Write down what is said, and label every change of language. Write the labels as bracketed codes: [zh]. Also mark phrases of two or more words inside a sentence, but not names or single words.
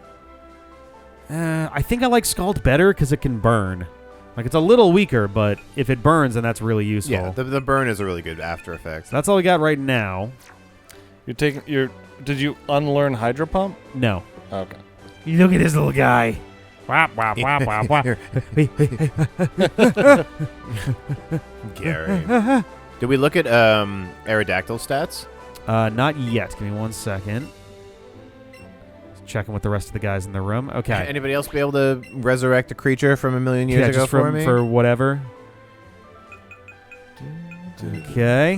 [en] I think I like Scald better because it can burn. Like, it's a little weaker, but if it burns, then that's really useful. Yeah, the burn is a really good after effect. So that's all we got right now. Did you unlearn Hydro Pump? No. Okay. You look at this little guy. Wap, wap, wap, wap, wap. Gary. Did we look at Aerodactyl stats? Not yet. Give me 1 second. Just checking with the rest of the guys in the room. Okay. Anybody else be able to resurrect a creature from a million years ago just for me? for whatever. Okay.